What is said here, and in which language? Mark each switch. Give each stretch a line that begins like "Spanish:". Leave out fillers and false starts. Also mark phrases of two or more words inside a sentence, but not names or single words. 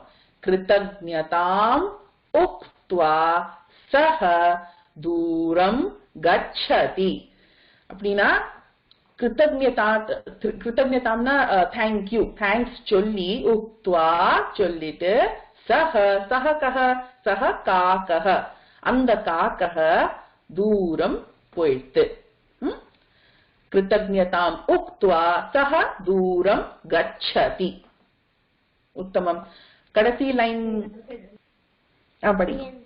Sanskrit: कृतज्ञतां उक्त्वा सः दूरं गच्छति.
Tamil: அப்படின்னா கிருத்தஜ்ஞதாம்னா தேங்க்யூ, தேங்க்ஸ் சொல்லி, உக்த்வா சொல்லிட்டு,
Sanskrit: सः सः कः सः काकः
Tamil: அந்த காக்கஹ தூரம் போயிட்டு.
Sanskrit: कृतज्ञतां उक्त्वा सः दूरं गच्छति.
Tamil: உத்தமம். கடைசி லைன் படிங்க.